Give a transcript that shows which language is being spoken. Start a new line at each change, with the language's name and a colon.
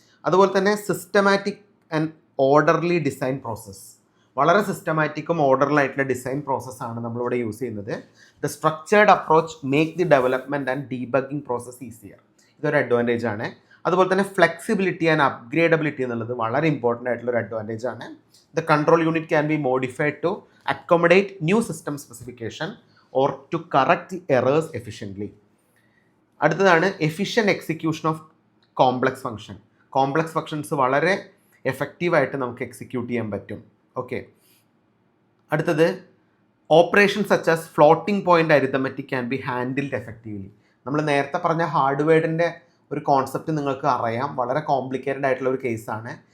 Malayalam: അതുപോലെ തന്നെ
English: systematic and orderly design process,
Malayalam: വളരെ സിസ്റ്റമാറ്റിക്കും ഓർഡറിലായിട്ടുള്ള ഡിസൈൻ പ്രോസസ്സാണ് നമ്മളിവിടെ യൂസ് ചെയ്യുന്നത്.
English: The structured approach make the development and debugging process easier.
Malayalam: ഇതൊരു അഡ്വാൻറ്റേജ് ആണ്. അതുപോലെ തന്നെ ഫ്ലെക്സിബിലിറ്റി ആൻഡ് അപ്ഗ്രേഡബിലിറ്റി എന്നുള്ളത് വളരെ ഇമ്പോർട്ടൻ്റ് ആയിട്ടുള്ളൊരു അഡ്വാൻറ്റേജ് ആണ്.
English: The control unit can be modified to accommodate new system specification or to correct the errors efficiently.
Malayalam: അടുത്തതാണ്
English: efficient execution of complex function.
Malayalam: Complex functions വളരെ എഫക്റ്റീവായിട്ട് നമുക്ക് എക്സിക്യൂട്ട് ചെയ്യാൻ പറ്റും. ഓക്കെ, അടുത്തത്
English: Operation such as floating point arithmetic can be handled effectively.
Malayalam: നമ്മൾ നേരത്തെ പറഞ്ഞ ഹാർഡ്വെയറിൻ്റെ ഒരു കോൺസെപ്റ്റ് നിങ്ങൾക്ക് അറിയാം, വളരെ കോംപ്ലിക്കേറ്റഡ് ആയിട്ടുള്ള ഒരു കേസാണ്.